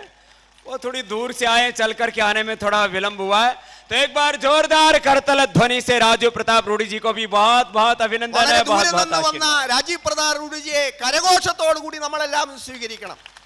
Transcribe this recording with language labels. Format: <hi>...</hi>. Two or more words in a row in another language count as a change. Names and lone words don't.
<hi>वो थोड़ी दूर से आए, चल करके आने में थोड़ा विलंब हुआ है, तो एक बार जोरदार करतल ध्वनि से राजीव प्रताप रूडी जी को भी बहुत बहुत अभिनंदन है. बहुत बहुत</hi> <ml>വന്ന രാജീവ് പ്രതാപ് റൂഡിജിയെ കരഘോഷത്തോടു കൂടി നമ്മളെല്ലാം സ്വീകരിക്കണം.</ml>